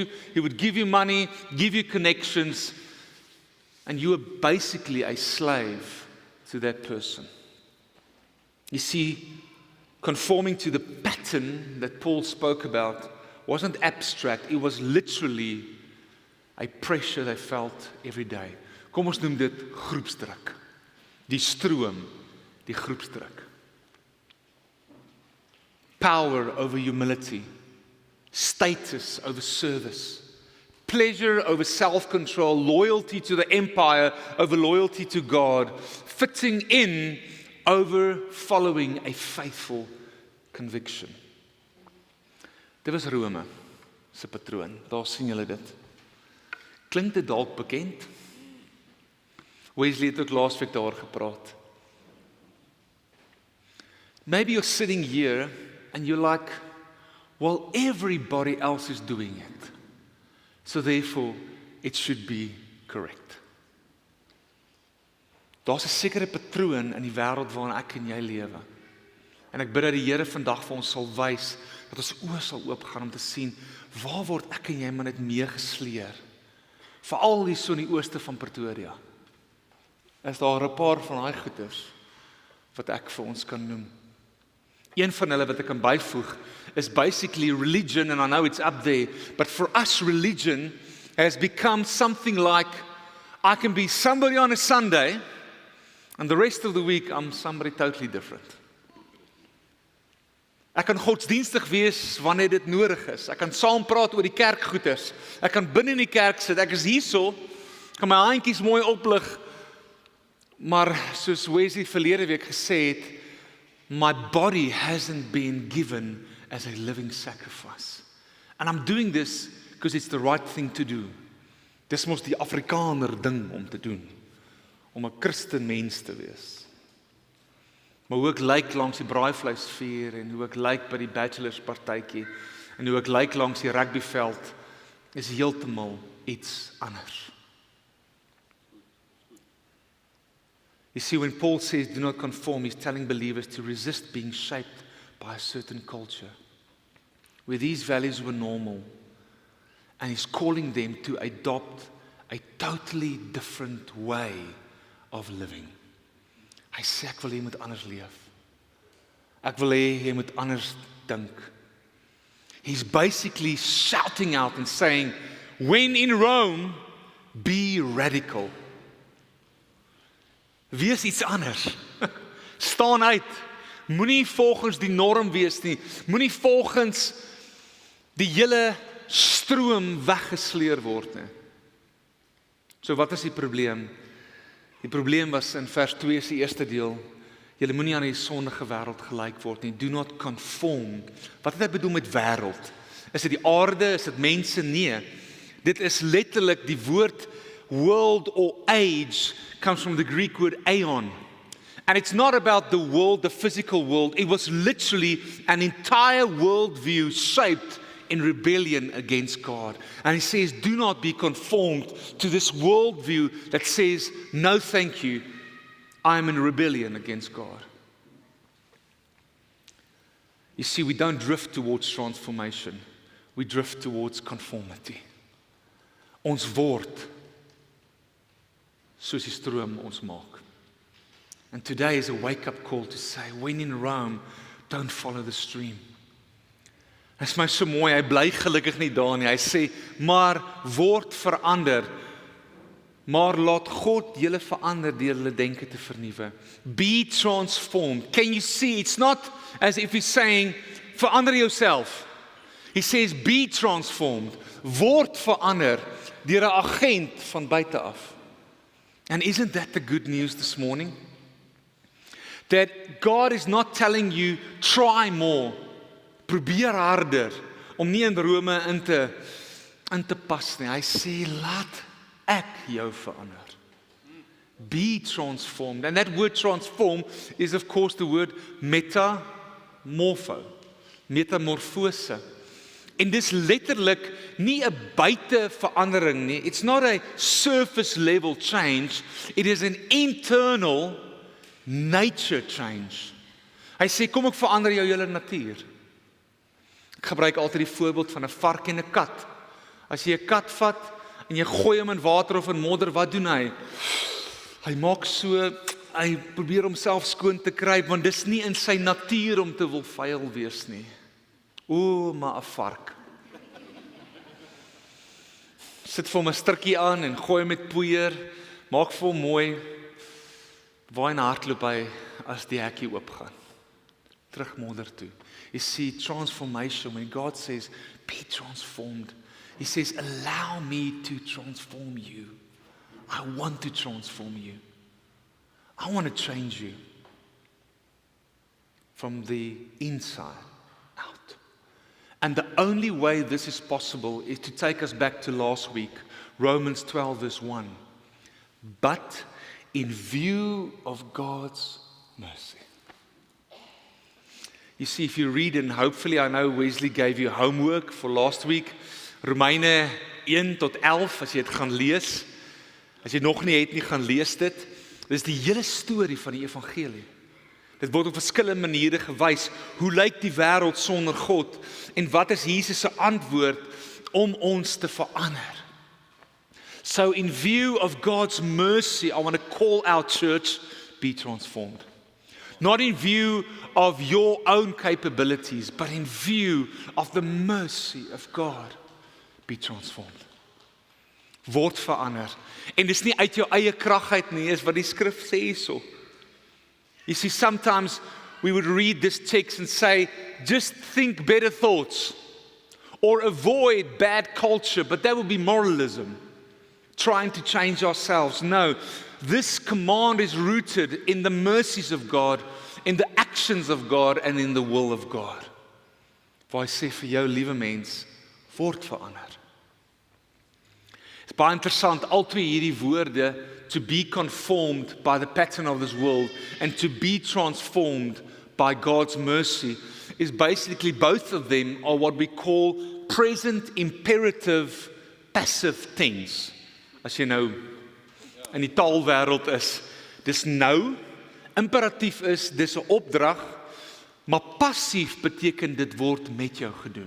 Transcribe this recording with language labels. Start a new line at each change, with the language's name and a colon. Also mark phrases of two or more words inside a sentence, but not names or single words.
English: He would give you money, give you connections. And you were basically a slave to that person. You see, conforming to the pattern that Paul spoke about wasn't abstract. It was literally a pressure they felt every day.
Afrikaans: Kom ons noem dit groepsdruk. Die stroom, die groepsdruk.
English: Power over humility. Status over service. pleasure over self-control, loyalty to the empire over loyalty to God, fitting in over following a faithful conviction.
Afrikaans: Dit was Rome se patroon. Daar sien julle dit. Klink dit dalk bekend? Wesley het ook laasweek daar gepraat.
English: Maybe you're sitting here and you're like, well, everybody else is doing it. So therefore, it should be correct.
Afrikaans: Daar's 'n sekere patroon in die wêreld waarin ek en jy lewe. En ek bid dat die Here vandag vir ons sal wys, dat ons oë sal oopgaan om te sien, waar word ek en jy maar net meegesleer? Veral hier so in die ooste van Pretoria. Is daar 'n paar van daai goeters wat ek vir ons kan noem. Een van hulle wat ek kan byvoeg is
English: basically religion, and I know it's up there, but for us religion has become something like, I can be somebody on a Sunday, and the rest of the week I'm somebody totally different.
Afrikaans: Ek kan godsdienstig wees wanneer dit nodig is. Ek kan saam praat oor die kerkgoeders. Ek kan binne in die kerk sit. Ek is hierso, kan my handjies mooi oplig, maar soos Wesley verlede week gesê het,
English: my body hasn't been given as a living sacrifice. And I'm doing this because it's the right thing to do.
Afrikaans: Dis mos die Afrikaner ding om te doen, om 'n Christen mens te wees. Maar hoe ek lyk langs die braaivleisvuur en hoe ek lyk by die bachelors partytjie en hoe ek lyk langs die rugbyveld is heeltemal iets anders.
English: You see, when Paul says, do not conform, he's telling believers to resist being shaped by a certain culture, where these values were normal, and he's calling them to adopt a totally different way of living.
Afrikaans: Hy sê, ek wil jy moet anders leef. Ek wil jy moet anders dink.
English: He's basically shouting out and saying, when in Rome, be radical.
Afrikaans: Wees iets anders. Staan uit. Moenie volgens die norm wees nie. Moenie volgens die hele stroom weggesleer word nie. So wat is die probleem? Die probleem was in vers 2 se eerste deel. Julle moenie aan die sondige wêreld gelyk word nie.
English: Do not conform.
Afrikaans: Wat het hy bedoel met wêreld? Is dit die aarde? Is dit mense? Nee. Dit is letterlik die woord
English: world or age comes from the Greek word aeon. And it's not about the world, the physical world. It was literally an entire worldview shaped in rebellion against God. And he says, do not be conformed to this worldview that says, no thank you, I am in rebellion against God. You see, we don't drift towards transformation. We drift towards conformity.
Afrikaans: Ons word soos die stroom ons maak.
English: And today is a wake-up call to say, when in Rome, don't follow the stream.
Afrikaans: Dit is my so mooi, hy bly gelukkig nie daar nie. Hy sê, maar word verander. Maar laat God julle verander deur julle denke te vernuwe.
English: Be transformed. Can you see? It's not as if he's saying, verander yourself. He says, be transformed.
Afrikaans: Word verander deur 'n agent van buite af.
English: And isn't that the good news this morning? That God is not telling you, try more,
Afrikaans: probeer harder, om nie in Rome in te pas nie. Hy sê, laat ek jou verander.
English: Be transformed. And that word transform is of course the word metamorpho.
Afrikaans: Metamorfose. En dis letterlik nie 'n buiteverandering nie.
English: It's not a surface level change. It is an internal nature change.
Afrikaans: Hy sê, kom ek verander jou hele natuur. Ek gebruik altyd die voorbeeld van 'n vark en 'n kat. As jy 'n kat vat en jy gooi hom in water of in modder, wat doen hy? Hy maak so, hy probeer homself skoon te kry, want dis nie in sy natuur om te wil vuil wees nie. O, maar 'n vark. Sit vir hom 'n strikkie aan en gooi met poeier, maak vir hom mooi. Waar in hardloop hy as die hekkie oopgaan? Terug modder toe.
English: You see, transformation, when God says, be transformed, He says, allow me to transform you. I want to transform you. I want to change you from the inside out. And the only way this is possible is to take us back to last week, Romans 12 verse 1. But in view of God's mercy. You see, if you read, and hopefully I know Wesley gave you homework for last week,
Afrikaans: Romeine 1 tot 11, as jy het gaan lees, as jy nog nie het nie, gaan lees dit. Dis die hele storie van die evangelie. Dit word op verskillende maniere gewys. Hoe lyk die wêreld sonder God? En wat is Jesus se antwoord om ons te verander?
English: So in view of God's mercy, I want to call our church, be transformed. Not in view of your own capabilities, but in view of the mercy of God, be transformed.
Afrikaans: Word verander. En dis nie uit jou eie krag uit nie, is wat die skrif sê hierso.
English: You see, sometimes we would read this text and say, just think better thoughts, or avoid bad culture, but that would be moralism, trying to change ourselves. No, this command is rooted in the mercies of God, in the actions of God, and in the will of God.
Afrikaans: Waar hy sê vir jou, liewe mens, word verander. It's baie interessant, al twee hierdie woorde,
English: to be conformed by the pattern of this world and to be transformed by God's mercy, is basically both of them are what we call present imperative passive things.
Afrikaans: As jy nou in die taalwêreld is, dis nou, imperatief is, dis 'n opdrag, maar passief beteken dit word met jou gedoen.